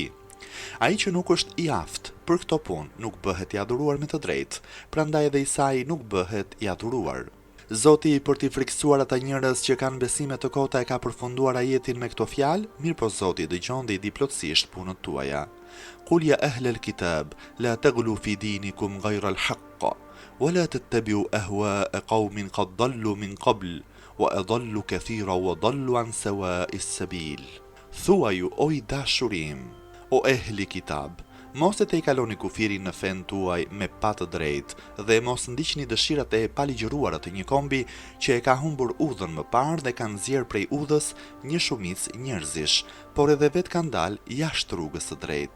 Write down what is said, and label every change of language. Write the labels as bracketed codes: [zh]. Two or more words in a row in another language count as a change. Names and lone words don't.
[sq] Ai që nuk është i aftë për këto punë nuk bëhet i adhuruar me të drejtë, prandaj edhe Isai nuk bëhet i adhuruar. Zoti për t'i friksuar ata njerëz që kanë besime të kota e ka përfunduar ajetin me këto fjalë, mirë po Zoti dëgjon dhe i di plotësisht punët tuaja. [ar] قل يا أهل الكتاب لا تغلوا في دينكم غير الحق ولا تتبعوا أهواء قوم قد ضلوا من قبل وأضلوا كثيرا وضلوا عن سواء السبيل. [sq] Thuaju o i dashurim, o ehli kitab, mos e te i kaloni kufirin në fen tuaj me patë drejt dhe mos ndiqni dëshirat e paligjëruara të një kombi që e ka humbur udhën më parë dhe kanë nxjerrë prej udhës një shumicë njerëzish, por edhe vetë kanë dalë jashtë rrugës së drejtë.